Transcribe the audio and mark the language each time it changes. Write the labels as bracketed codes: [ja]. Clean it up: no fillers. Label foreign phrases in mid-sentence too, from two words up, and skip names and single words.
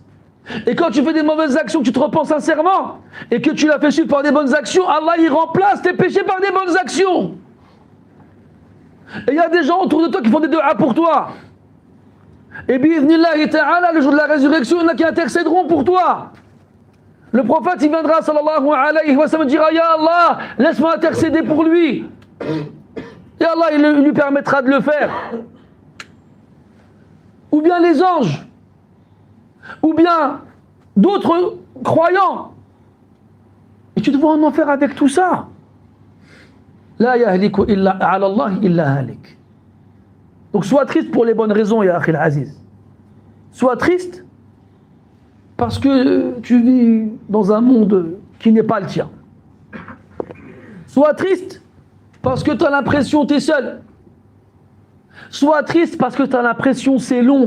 [fr] Et quand tu fais des mauvaises actions, que tu te repens sincèrement, et que tu la fais suivre par des bonnes actions, Allah il remplace tes péchés par des bonnes actions. Et il y a des gens autour de toi qui font des du'a pour toi. Et [ar] بإذن الله تعالى, [fr] le jour de la résurrection, il y en a qui intercéderont pour toi. Le prophète, il viendra, [ar] صلى الله عليه وسلم, dira, يا الله, [fr] laisse-moi intercéder pour lui. Et Allah, il lui permettra de le faire. Ou bien les anges. Ou bien d'autres croyants. Et tu te vois en enfer avec tout ça. [ar] لا يهلك إلا على الله إلا هالك. [fr] Donc sois triste pour les bonnes raisons, [ar] يا أخي العزيز. [fr] Sois triste parce que tu vis dans un monde qui n'est pas le tien. Sois triste parce que tu as l'impression que tu es seul. Sois triste parce que tu as l'impression que c'est long.